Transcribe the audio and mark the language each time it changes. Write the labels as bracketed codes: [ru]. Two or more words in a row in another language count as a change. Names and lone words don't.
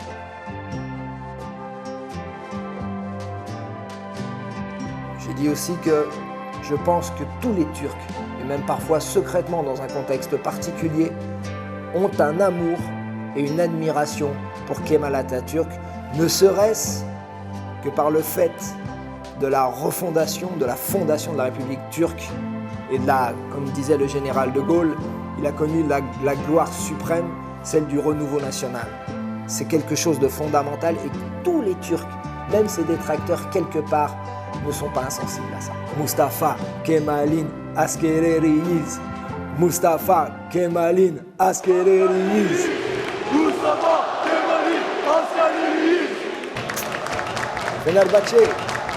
[fr] J'ai dit aussi que je pense que tous les Turcs, et même parfois secrètement dans un contexte particulier, ont un amour et une admiration pour Kemal Atatürk, ne serait-ce que par le fait de la refondation, de la fondation de la République turque et de la, comme disait le général de Gaulle, il a connu la gloire suprême, celle du renouveau national. C'est quelque chose de fondamental et tous les Turcs, même ses détracteurs quelque part, ne sont pas insensibles à ça. [tr] Mustafa Kemal'in askereriyiz. Mustafa Kemal'in askereriyiz. Mustafa Kemal'in askereriyiz. Fenerbahçe.